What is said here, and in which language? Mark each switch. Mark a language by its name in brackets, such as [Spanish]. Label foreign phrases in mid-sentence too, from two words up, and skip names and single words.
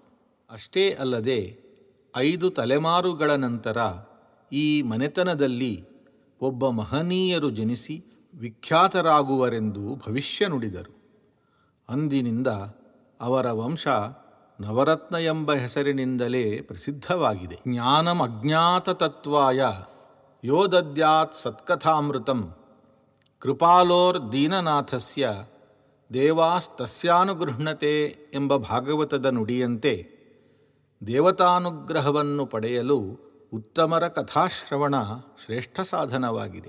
[Kannada] ಅಷ್ಟೇ ಅಲ್ಲದೆ 5 ತಲೆಮಾರುಗಳ ನಂತರ ಈ ಮನೆತನದಲ್ಲಿ ಒಬ್ಬ ಮಹನೀಯರು ಜನಿಸಿ ವಿಖ್ಯಾತರಾಗುವರೆಂದು ಭವಿಷ್ಯ ನುಡಿದರು. ಅಂದಿನಿಂದ ಅವರ ವಂಶ ನವರತ್ನ ಎಂಬ ಹೆಸರಿನಿಂದಲೇ ಪ್ರಸಿದ್ಧವಾಗಿದೆ. [Sanskrit] ಜ್ಞಾನಂ ಅಜ್ಞಾತ ತತ್ವಾಯ ಯೋ ದದ್ಯಾತ್ ಸತ್ಕಥಾಮೃತಂ ಕೃಪಾಲೋರ್ ದೀನನಾಥಸ್ಯ ದೇವಾಸ್ತಸ್ಯಾನುಗೃಹ್ಣತೆ [Kannada] ಎಂಬ ಭಾಗವತದ ನುಡಿಯಂತೆ ದೇವತಾನುಗ್ರಹವನ್ನು ಪಡೆಯಲು ಉತ್ತಮರ ಕಥಾಶ್ರವಣ ಶ್ರೇಷ್ಠ ಸಾಧನವಾಗಿದೆ.